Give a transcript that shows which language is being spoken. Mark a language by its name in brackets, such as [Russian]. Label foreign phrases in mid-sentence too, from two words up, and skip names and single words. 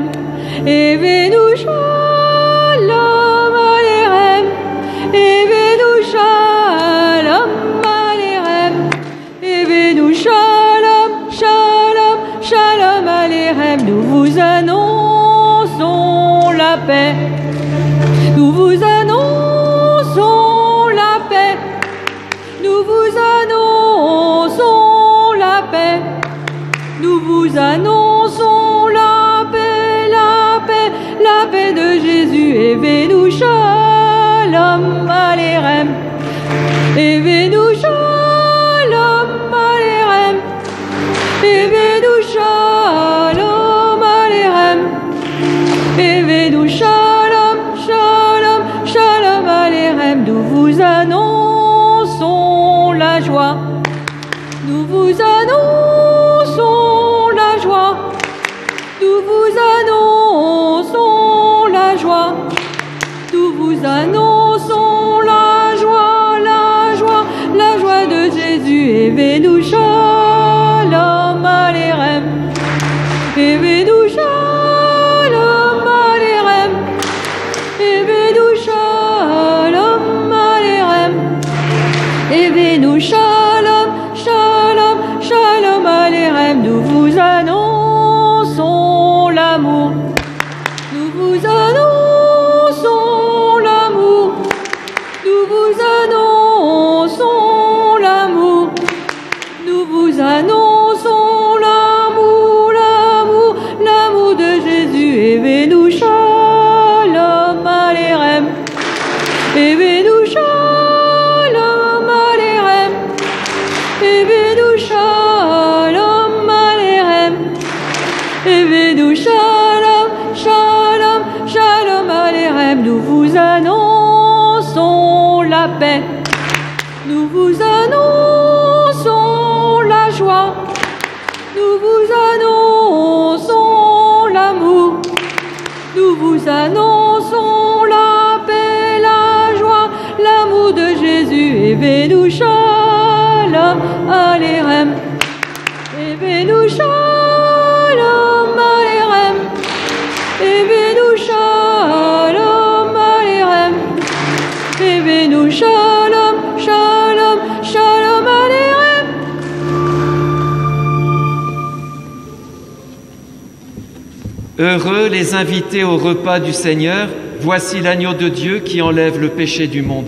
[Hebrew] הבאנו שלום עליכם, הבאנו שלום עליכם, הבאנו שלום, שלום, שלום עליכם. [French] Nous vous annonçons la paix, nous vous annonçons la paix, nous vous annonçons la paix. Nous vous annonçons la paix, la paix, la paix de Jésus. [Hebrew] הבאנו שלום. הבאנו שלום עליכם, הבאנו שלום עליכם, הבאנו שלום, שלום, שלום עליכם. [French] Nous vous annonçons la joie, nous vous annonçons la joie, nous vous annonçons la joie, nous vous annonçons la joie, la joie, la joie de Jésus. [Hebrew] הבאנו שלום עליכם, הבאנו שלום עליכם, הבאנו שלום עליכם, הבאנו שלום, שלום, שלום עליכם. [French] Nous vous annonçons l'amour, nous vous annonçons l'amour, nous vous annonçons l'amour, nous vous annonçons l'amour, l'amour, l'amour de Jésus. [Hebrew] הבאנו שלום עליכם, הבאנו שלום עליכם, הבאנו שלום עליכם, הבאנו שלום, שלום, שלום עליכם. [French] Nous vous annonçons la paix, nous vous annonçons la joie, nous vous annonçons l'amour, nous vous annonçons la paix, la joie, l'amour de Jésus. [Hebrew] הבאנו שלום עליכם, הבאנו שלום עליכם, הבאנו שלום עליכם, הבאנו שלום, שלום, שלום עליכם. [French] Heureux les invités au repas du Seigneur, voici l'agneau de Dieu qui enlève le péché du monde.